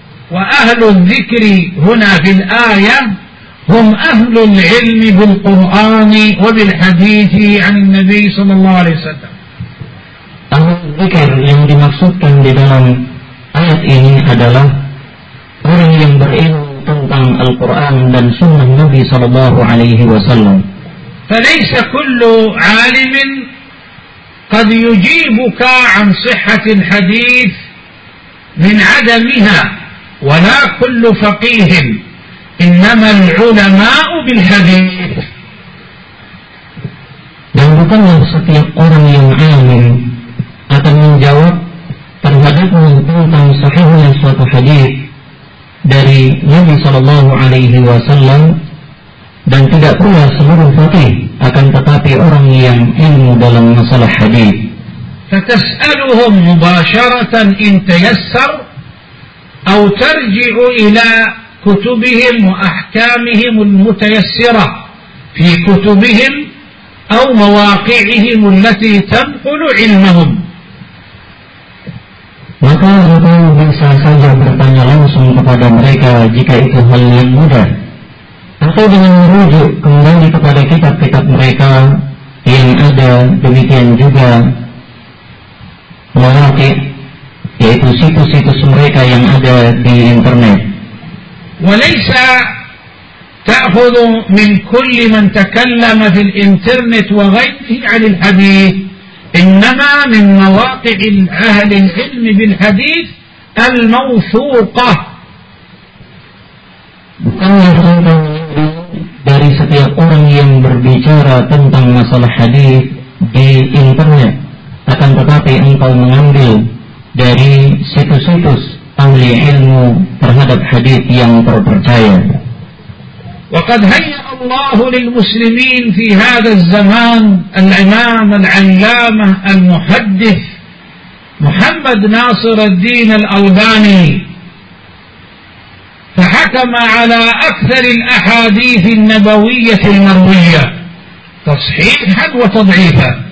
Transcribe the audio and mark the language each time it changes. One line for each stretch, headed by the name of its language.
Arabic: wa ahlul dhikri huna fil ayah هم أهل العلم بالقرآن وبالحديث عن النبي صلى الله عليه وسلم.
Indonesian: أهل الذكر yang dimaksudkan di dalam ayat ini adalah orang yang berilmu tentang Al-Quran dan Sunnah Nabi صلى الله عليه وسلم.
Arabic: فليس كل عالم قد يجيبك عن صحة الحديث من عدمها ولا كل فقيه إنما العلماء بالحديث.
Indonesian: Dan bukanlah setiap orang yang alim akan menjawab terhadapmu tentang sahihnya suatu hadis dari Nabi sallallahu alaihi wasallam, dan tidak pula seluruh fakih, akan tetapi orang yang ilmu dalam masalah hadis.
Arabic: فتسألهم مباشرة إن تيسر أو ترجع إلى كتبهم وأحكامهم المتيسرة في كتبهم أو مواقعهم التي تنقل علمهم.
Indonesian: Maka engkau bisa saja bertanya langsung kepada mereka jika itu hal yang mudah, atau dengan merujuk kembali kepada kitab-kitab mereka yang ada, demikian juga mawaqi', yaitu situs-situs mereka yang ada di internet.
Arabic: وليس تأخذ من كل من تكلم في الإنترنت وغيره عن الحديث، إنما من مواقع أهل العلم بالحديث الموثوقة.
Indonesian: Bukanlah engkau dari setiap orang yang berbicara tentang masalah hadis di internet, akan tetapi engkau mengambil dari situs-situs ahli ilmu terhadap hadis yang terpercaya.
Arabic: وقد هيأ الله للمسلمين في هذا الزمان الإمام العلامة المحدث محمد ناصر الدين الألباني، فحكم على أكثر الأحاديث النبوية المروية تصحيحا وتضعيفا.